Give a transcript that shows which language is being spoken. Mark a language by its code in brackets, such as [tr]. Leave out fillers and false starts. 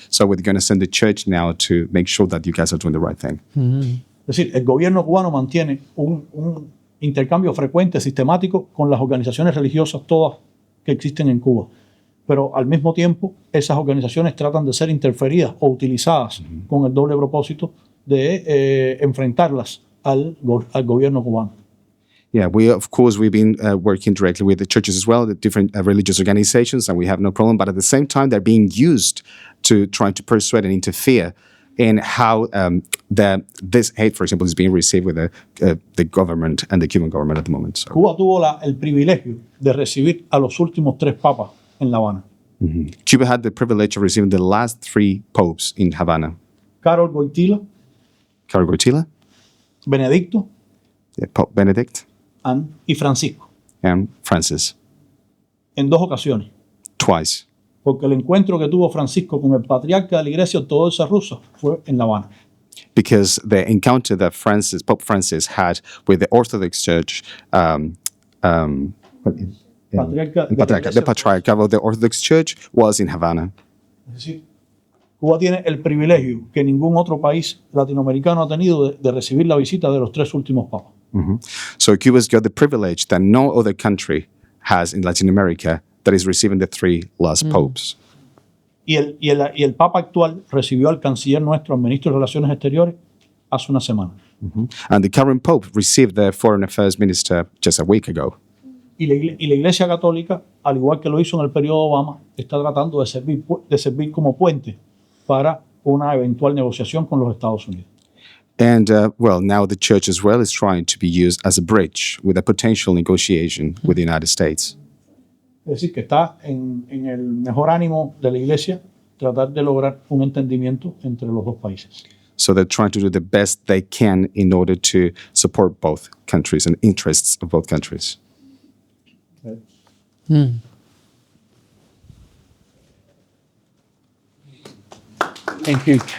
[en] So we're going to send the church now to make sure that you guys are doing the right thing. [es] Es decir, el gobierno cubano mantiene un intercambio frecuente, sistemático, con las organizaciones religiosas todas que existen en Cuba. Pero al mismo tiempo, esas organizaciones tratan de ser interferidas o utilizadas con el doble propósito de enfrentarlas al gobierno cubano. [en] Yeah, we've been working directly with the churches as well, the different religious organizations, and we have no problem. But at the same time, they're being used to try to persuade and interfere in how this hate, for example, is being received with the government and the Cuban government at the moment. So. [es] Cuba tuvo el privilegio de recibir a los últimos 3 papas en La Habana. [en] Cuba had the privilege of receiving the last 3 popes in Havana. [es] Karol Wojtyła, Benedicto, [en] Pope Benedict, [es] y Francisco, [en] and Francis. [es] en 2 ocasiones. [en] Twice. [es] Porque el encuentro que tuvo Francisco con el patriarca de la Iglesia Ortodoxa rusa fue en La Habana. [en] Because the encounter that Pope Francis had with the Orthodox Church, the Patriarch of the Orthodox Church was in Havana. [es] Es decir, Cuba tiene el privilegio que ningún otro país latinoamericano ha tenido de recibir la visita de los 3 últimos papas. [en] So Cuba's got the privilege that no other country has in Latin America that is receiving the 3 last popes. [es] Y el Papa actual recibió al canciller nuestro, al ministro de Relaciones Exteriores, hace una semana. [en] And the current Pope received the Foreign Affairs Minister just a week ago. [es] Y la Iglesia Católica, al igual que lo hizo en el periodo Obama, está tratando de servir como puente para una eventual negociación con los Estados Unidos. [en] And, now the Church as well is trying to be used as a bridge with a potential negotiation with the United States. [es] Es decir, que está en el mejor ánimo de la Iglesia tratar de lograr un entendimiento entre los 2 países. [en] So they're trying to do the best they can in order to support both countries and interests of both countries. Thank you.